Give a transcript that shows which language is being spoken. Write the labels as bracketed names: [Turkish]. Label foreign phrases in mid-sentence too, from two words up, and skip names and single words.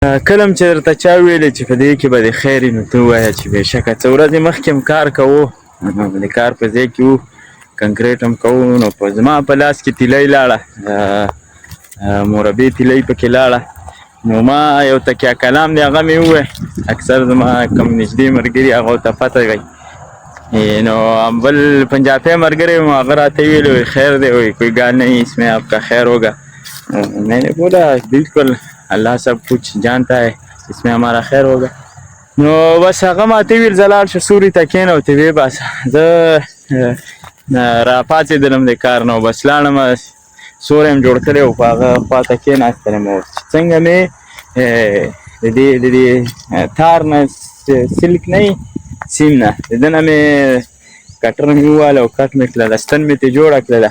[Pashto] کله هم چې درته چا ویلې چې په دې کې به دې خیر وي نو ته ووایه چې بېشکه څه ورځې مخکې هم کار کوو، د کار په ځای کې وو، کنکریټ هم کوو، نو په زما په لاس کې تیلۍ لاړه، مربع تیلۍ پکې لاړه، نو ما یو تکیه کلام دی هغه مې ووایه، اکثر زما کوم نږدې ملګري هغو ته پته وی. نو بل پنجابی ملګری وم هغه راته ویلي وی خیر دی وی [Urdu] کوئی گال نہیں اس میں آپ کا خیر ہوگا. میں نے بولا بالکل الله سب کچھ جانتا ہے اس میں ہمارا خیر ہوگا. [Pashto] نو بس هغه ماته ویل زه لاړ شه سوري ته کېنوتې ویې باسه. زه راپاڅېدلم د کار نه بس لاړم سوری م جوړ کړی و په هغه خوا ته کېناستلم او چې څنګه مې د دې تار نه سلک نه سیم نه د ده نه مې کټر مې وواله او کټ مې کړله ستن مې ترې جوړه کړله.